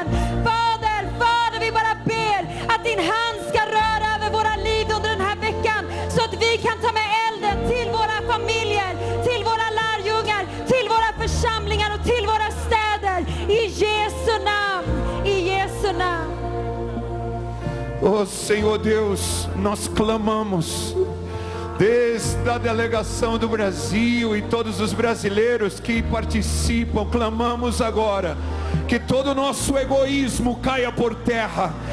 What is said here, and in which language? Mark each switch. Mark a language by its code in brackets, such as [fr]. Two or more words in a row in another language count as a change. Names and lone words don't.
[sv] Fader, vi bara ber att din hand ska röra över våra liv under den här veckan, så att vi kan ta med elden till våra familjer, till våra lärjungar, till våra församlingar och till våra städer. I Jesu namn, i Jesu namn. [pt] Oh Senhor Deus, nós clamamos desde a delegação do Brasil e todos os brasileiros que participam, clamamos agora que todo o nosso egoísmo caia por terra,